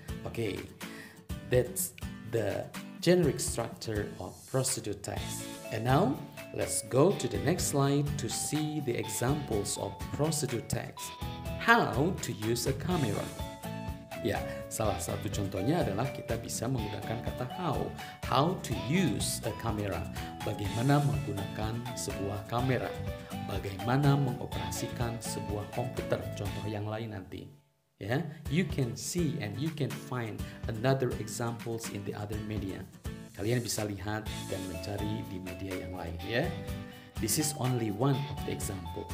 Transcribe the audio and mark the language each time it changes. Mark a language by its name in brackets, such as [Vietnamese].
[English] Okay, that's the generic structure of procedur text. And now, let's go to the next slide to see the examples of procedur text. How to use a camera. [Indonesian] Ya, salah satu contohnya adalah kita bisa menggunakan kata [English] how to use a camera. [Indonesian] Bagaimana menggunakan sebuah kamera. Bagaimana mengoperasikan sebuah komputer. Contoh yang lain nanti. Ya, [English] you can see and you can find another examples in the other media. [Indonesian] Kalian bisa lihat dan mencari di media yang lain, ya. [English] This is only one of the example.